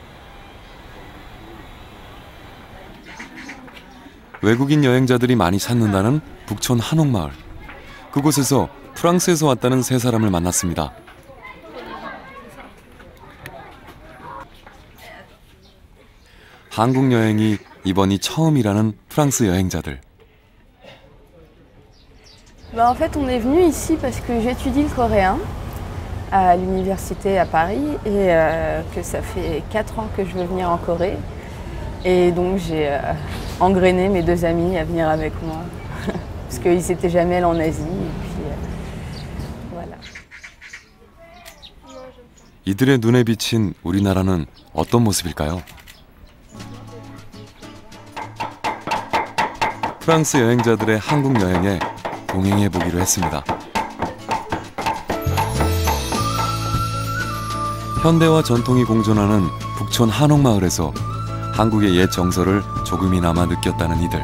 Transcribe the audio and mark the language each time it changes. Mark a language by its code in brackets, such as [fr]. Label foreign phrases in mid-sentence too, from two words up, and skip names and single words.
[ko] 외국인 여행자들이 많이 찾는다는 북촌 한옥마을. 그곳에서 프랑스에서 왔다는 세 사람을 만났습니다. 한국 여행이 이번이 처음이라는 프랑스 여행자들. [fr] En fait, on est venu ici parce que j'étudie le coréen à l'université à Paris et que ça fait 4 ans que je veux venir en Corée. Et donc j'ai engrainé mes 2 amis à venir avec moi parce qu'ils n'étaient jamais allés en Asie. Et puis voilà. [ko] 이들의 눈에 비친 우리나라는 어떤 모습일까요? 프랑스 여행자들의 한국 여행에 동행해 보기로 했습니다. 현대와 전통이 공존하는 북촌 한옥마을에서 한국의 옛 정서를 조금이나마 느꼈다는 이들.